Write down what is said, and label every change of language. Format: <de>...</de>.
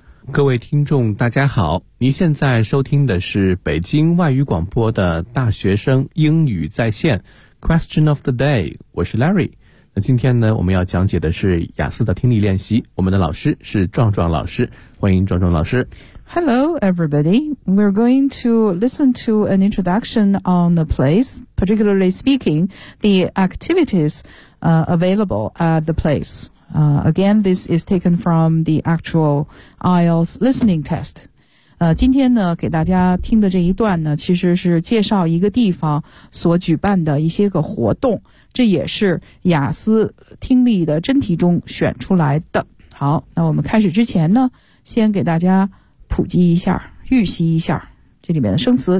<zh>各位听众大家好，您现在收听的是北京外语广播的大学生英语在线 Question of the day， 我是 Larry。今天呢，我们要讲解的是雅思的听力练习。我们的老师是壮壮老师，欢迎壮壮老师。</zh> <en>Hello, everybody. We're going to listen to an introduction on the place, particularly speaking, the activities, available at the place. Again, this is taken from the actual IELTS listening test.</en> <zh>今天呢给大家听的这一段呢其实是介绍一个地方所举办的一些个活动，这也是雅思听力的真题中选出来的。好，那我们开始之前呢先给大家普及一下，预习一下这里面的生词。</zh>